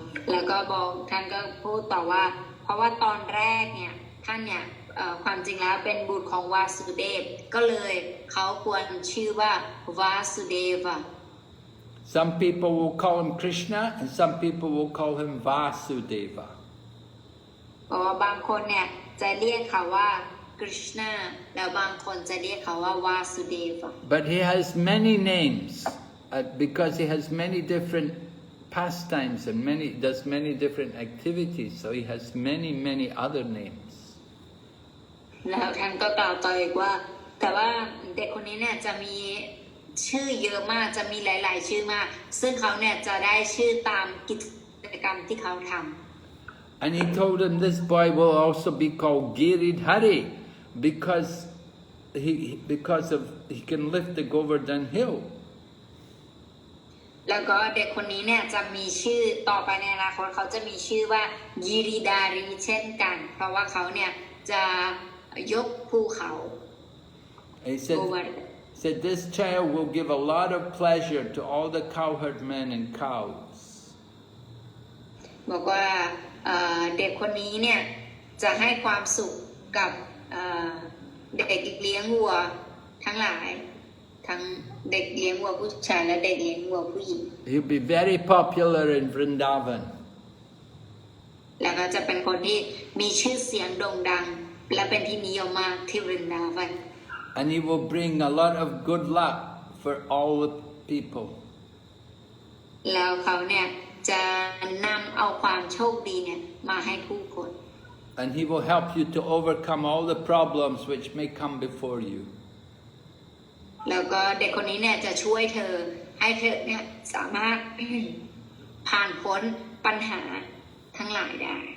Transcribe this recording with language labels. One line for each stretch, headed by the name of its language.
Thai: แล้วก็บอกท่านก็พูดต่อว่าเพราะว่าตอนแรกเนี่ยท่านเนี่ยความจริงแล้วเป็นบุตรของวาสุเดฟก็เลยเขาควรชื่อว่าวาสุเดวะ
English: Some people will call him Krishna, and some people will call him Vasudeva.
Thai: เพราะว่าบางคนเนี่ยจะเรียกเขาว่า Krishna แล้วบางคนจะเรียกเขาว่าวาสุเดวะ
English: But he has many names because he has many different pastimes and does many different activities, so he has many other names.
Thai: แล้วท่านก็กล่าวต่ออีกว่าแต่ว่าเด็กคนนี้เนี่ยจะมีชื่อเยอะมากจะมีหลายๆชื่อมากซึ่งเขาเนี่ยจะได้ชื่อตามกิจกรรมที่เขาทำ
English: And he told him this boy will also be called Giridhari because he can lift the Govardhan hill.
Thai: แล้วก็เด็กคนนี้เนี่ยจะมีชื่อต่อไปในอนาคตเขาจะมีชื่อว่ายิริดารีเช่นกันเพราะว่าเขาเนี่ยจะยกภูเขา
English: He said this child will give a lot of pleasure to all the cowherd men and cows.
Thai: บอกว่าเด็กคนนี้เนี่ยจะให้ความสุขกับเด็กเลี้ยงวัวทั้งหลายทั้งเด็กเลี้ยงวัวผู้ชายและเด็กเลี้ยงวัวผู้หญิง
English: He'll be very popular in Vrindavan.
Thai: แล้วก็จะเป็นคนที่มีชื่อเสียงโด่งดังและเป็นที่นิยมมากที่วรินดาวัน
English: And he will bring a lot of good luck for all the people.
Thai: แล้วเขาเนี่ยจะนำเอาความโชคดีเนี่ยมาให้ผู้คน
English: And he will help you to overcome all the problems which may come before you.
Thai: แล้วก็เด็กคนนี้เนี่ยจะช่วยเธอให้เธอเนี่ยสามารถผ่านพ้นปัญหาทั้งหลายได้